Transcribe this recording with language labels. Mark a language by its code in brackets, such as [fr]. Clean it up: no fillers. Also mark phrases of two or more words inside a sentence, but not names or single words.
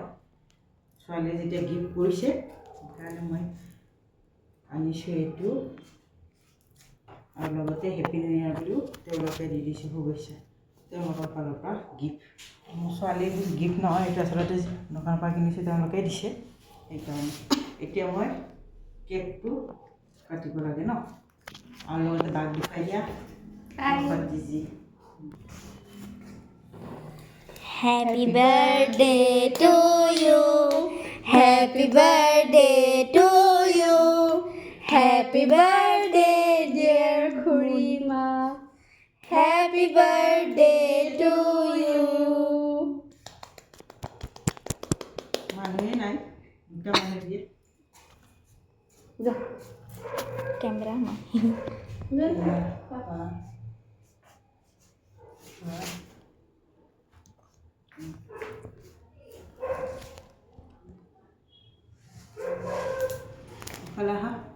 [as] ছোৱালীয়ে যেতিয়া গিফ্ট কৰিছে সেইকাৰণে মই আনিছোঁ এইটো, আৰু লগতে [en] happy new year [as] বুলিও তেওঁলোকে দি দিছোঁ শুভেচ্ছা, তেওঁলোকৰ ফালৰ পৰা গিফ্ট। মোৰ ছোৱালীৰ গিফ্ট নহয়, এইটো আচলতে দোকানৰ পৰা কিনিছোঁ, তেওঁলোকে দিছে। সেইকাৰণে এতিয়া মই কেকটো কাটিব লাগে ন, আৰু লগতে বাক দেখুৱাই দিয়া। [en] Happy birthday to you, happy birthday to you, happy birthday dear Khurima, happy birthday to you. [as] মানুহে নাই, দুটা মানুহ দিয়ে কেমেৰা ন. Wala ha?